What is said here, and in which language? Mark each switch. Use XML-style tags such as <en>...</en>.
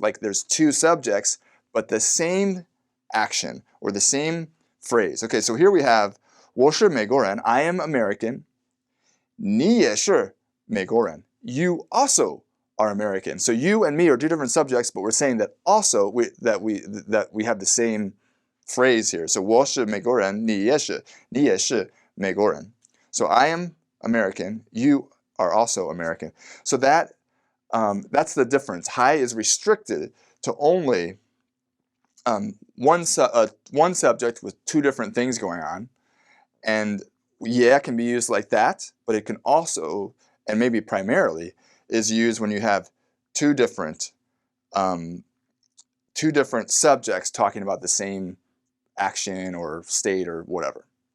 <en>Like there's two subjects, but the same action or the same phrase. Okay, so here we have</en> <zh>我是美国人,</zh> <en>I am American.</en> <zh>你也是美国人.</zh> <en>You also are American. So you and me are two different subjects, but we're saying that also that we have the same phrase here.</en> <zh>So 我是美国人, 你也是美国人.</zh> <en>So I am American, you are also American. So that's the difference. 还 is restricted to only one subject with two different things going on, and yeah, it can be used like that, but it can also, and maybe primarily, is used when you have two different um, subjects talking about the same action or state or whatever.</en>